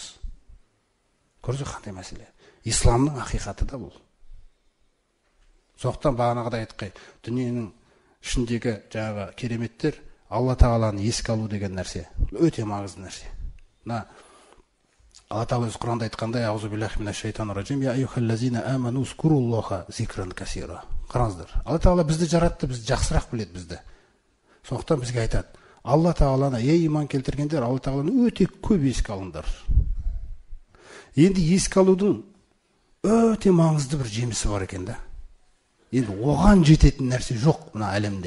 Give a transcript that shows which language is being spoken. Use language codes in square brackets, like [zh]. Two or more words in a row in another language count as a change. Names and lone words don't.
[kk] Көрдіңіз қандай мәселе? Исламның ақиқаты да бұл. Соқтан бағанағыда айтқай, дүниенің ішіндегі жаңағы кереметтер Алла Тағаланы еске алу деген нәрсе. Өте маңызды нәрсе. Алла Тағала өз Құранда айтқандай, [ar] أعوذ بالله من الشيطان الرجيم يا أيها الذين آمنوا اذكروا الله ذكرا كثيرا. [kk] Қараңыздар. Алла Тағала бізді жаратты, бізді жақсырақ біледі бізді. Сондықтан бізге айтады, Алла Тағаланы, ей иман келтіргендер, Алла Тағаланы өте көп еске алыңдар. Енді еске алудың өте маңызды бір жемісі бар екен да. Енді оған жететін нәрсе жоқ мына әлемде.